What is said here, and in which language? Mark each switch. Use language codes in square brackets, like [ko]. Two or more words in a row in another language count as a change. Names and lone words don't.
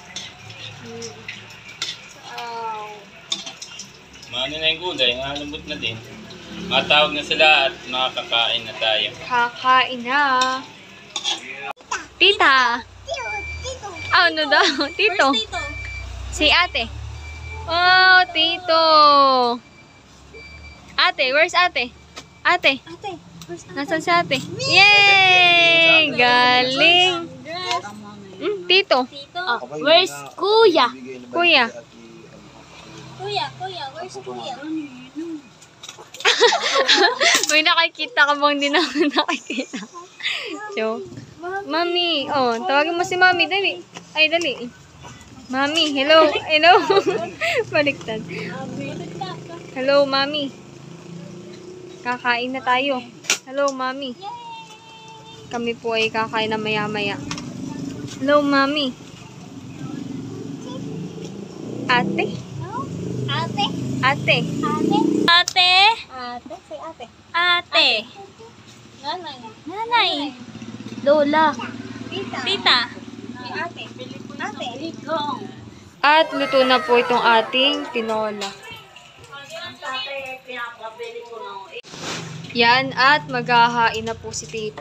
[tl] Wow. Maano na yung gulay, malambot na din. Matawag na sila at makakakain na tayo. Kakain na. Tita. Ano daw? Tito. Si ate. Oh, tito. Ate, where's ate? Ate. Nasaan si ate? Yay! Galing. Tito. Where's Kuya? Kuya. Kuya, where's Kuya? May nakikita ka bang di naman nakikita? So, Mami. Oh, tawagin mo si Mami. Dali. Ay, dali. Mami, hello. Hello. Baliktad. Hello, Mami. Kakain na tayo. Hello, Mami. Kami po ay kakain na maya-maya. Hello, Mami. Ate? Ate? Ate. Ate? Ate? Ate? Say ate. Ate. Nanay. Nanay. Lola. Tita. Ate. Ate. At luto na po itong ating tinola. Yan, at maghahain na po si Tito.